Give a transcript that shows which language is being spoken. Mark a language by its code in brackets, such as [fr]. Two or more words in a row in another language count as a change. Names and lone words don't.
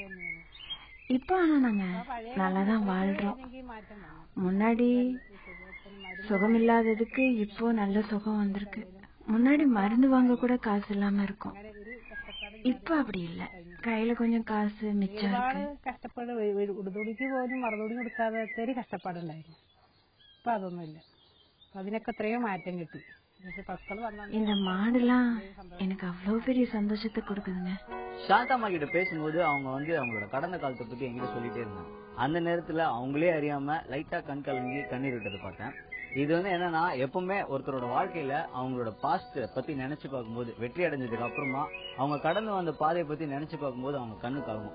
[ta] இப்ப ஆனா நாங்க நல்லாதான் வாழ்றோம். முன்னாடி சுகம் இல்லாததுக்கு இப்போ நல்ல சுகம் வந்திருக்கு. முன்னாடி மருந்து வாங்க கூட காசு இல்லாம இருக்கும், இப்ப அப்படி இல்ல, கையில கொஞ்சம் காசு மிச்சம் இருக்கு. [ml] കഷ്ടപ്പാട് ഉടുതുണിക്ക് പോലും മറുതുണി കൊടുക്കാതെ ഒത്തിരി കഷ്ടപ്പാടുണ്ടായിരുന്നു. ഇപ്പൊ അതൊന്നും ഇല്ല. അതിനൊക്കെ എത്രയോ മാറ്റം കിട്ടി. [ta] இந்த மாடுலாம் எனக்கு அவ்வளவு பெரிய சந்தோஷத்தை கொடுக்குதுங்க. சாந்தாமா கிட்ட பேசும்போது அவங்க வந்து அவங்களோட கடந்த காலத்தை பத்தி என்கிட்ட சொல்லிட்டே இருந்தாங்க. அந்த நேரத்துல அவங்களே அறியாம லைட்டா கண் கலங்கி கண்ணீர் விட்டதை பார்த்தேன். இது வந்து என்னன்னா எப்பவுமே ஒருத்தரோட வாழ்க்கையில அவங்களோட பாஸ்ட் பத்தி நினைச்சு பார்க்கும்போது, வெற்றி அடைஞ்சதுக்கு அப்புறமா அவங்க கடந்து வந்த பாதையை பத்தி நினைச்சு பார்க்கும்போது அவங்க கண்ணு கலங்கும்.